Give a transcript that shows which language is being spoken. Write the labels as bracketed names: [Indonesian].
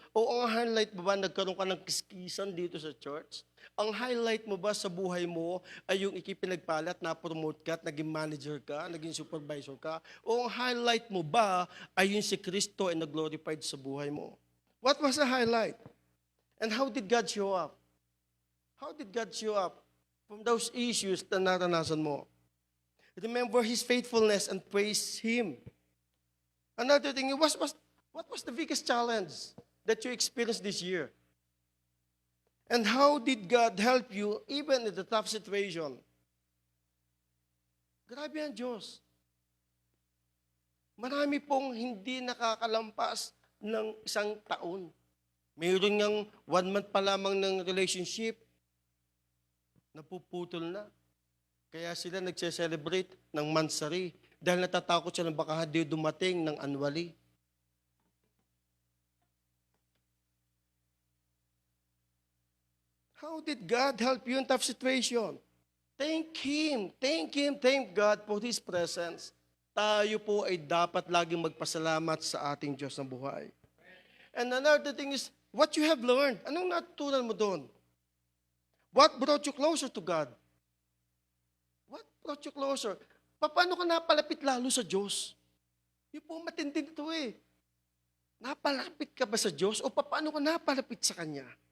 [Filipino] O ang highlight mo ba, nagkaroon ka ng kiskisan dito sa church? Ang highlight mo ba sa buhay mo ay yung ikipinagpalat, na-promote ka, at naging manager ka, naging supervisor ka? O ang highlight mo ba ay yung si Kristo ay nag-glorified sa buhay mo? [English] What was the highlight? And how did God show up? How did God show up from those issues [Filipino] na naranasan mo? [English] Remember His faithfulness and praise Him. Another thing, what was the biggest challenge that you experienced this year? And how did God help you even in the tough situation? [Filipino] Grabe ang Diyos. Marami pong hindi nakakalampas ng isang taon. Mayroon ngang 1 month pa lamang ng relationship, napuputol na. Kaya sila nagse-celebrate ng mansari dahil natatakot sila baka hindi dumating ng annually. [English] How did God help you in tough situation? Thank Him, thank God for His presence. [Filipino] Tayo po ay dapat laging magpasalamat sa ating Diyos ng buhay. [English] And another thing is, what you have learned. [Filipino] Anong natutunan mo doon? [English] What brought you closer to God? What brought you closer? [Filipino] Paano ka napalapit lalo sa Diyos? Yung po matindi nito eh. Napalapit ka ba sa Diyos o paano ka napalapit sa Kanya?